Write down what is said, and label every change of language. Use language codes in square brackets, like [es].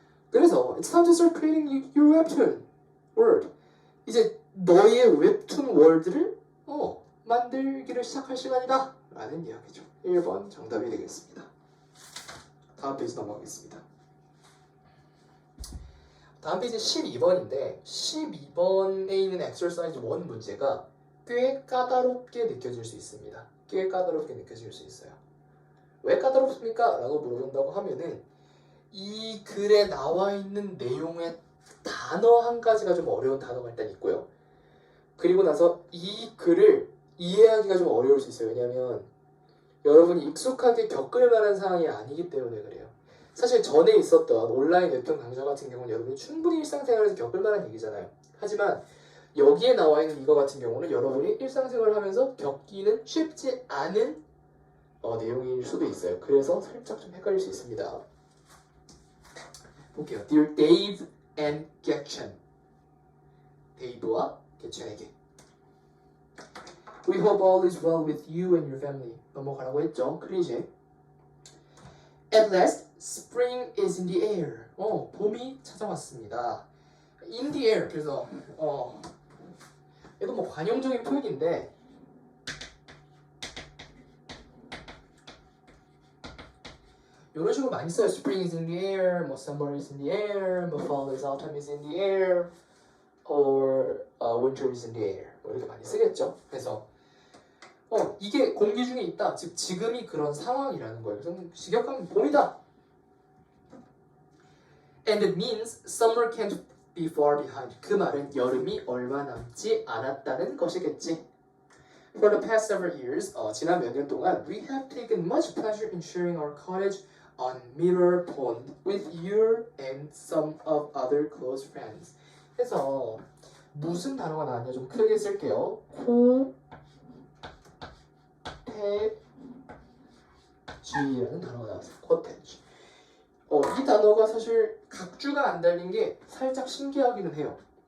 [en] 그래서 it's time to start creating your webtoon world. [ko] 이제 너의 웹툰 월드를 만들기를 시작할 시간이다 라는 이야기죠. 1번 정답이 되겠습니다. 다음 페이지 넘어가겠습니다. 다음 페이지 12번인데 12번에 있는 exercise 1 문제가 꽤 까다롭게 느껴질 수 있습니다. 꽤 까다롭게 느껴질 수 있어요. 왜 까다롭습니까? 라고 물어본다고 하면은 이 글에 나와 있는 내용의 단어 한 가지가 좀 어려운 단어가 일단 있고요. 그리고 나서 이 글을 이해하기가 좀 어려울 수 있어요. 왜냐하면 여러분이 익숙하게 겪을 만한 상황이 아니기 때문에 그래요. 사실 전에 있었던 온라인 웹툰 강좌 같은 경우는 여러분이 충분히 일상생활에서 겪을 만한 얘기잖아요. 하지만 여기에 나와 있는 이거 같은 경우는 여러분이 일상생활을 하면서 겪기는 쉽지 않은 내용일 수도 있어요. 그래서 살짝 좀 헷갈릴 수 있습니다. 볼게요. [en] Dear Dave and Gretchen. [ko] 데이브와 개첸에게. [en] We hope all is well with you and your family. [ko] 넘어가라고 했죠. 클리셰. [en] At last, spring is in the air. [ko] 봄이 찾아왔습니다. [en] In the air. [ko] 그래서 얘도 뭐 관용적인 표현인데 이런 식으로 많이 써요. [en] Spring is in the air, 뭐 summer is in the air, 뭐 fall is autumn is in the air, or winter is in the air. [ko] 뭐 이렇게 많이 쓰겠죠. 그래서 이게 공기 중에 있다. 즉 지금이 그런 상황이라는 거예요. 그래서 직역하면 봄이다. [en] And it means summer can't be far behind. [ko] 그 말은 여름이 얼마 남지 않았다는 것이겠지. [en] For the past several years, [ko] 지난 몇 년 동안, [en] we have taken much pleasure in sharing our cottage on Mirror Pond with you and some of other close friends. [ko] 그래서 무슨 단어가 나왔냐 좀 크게 쓸게요. 코테지라는 단어가 나왔어요. 코테지. 이 단어가 사실 각주가 안 달린 게 살짝 신기하기는 해요.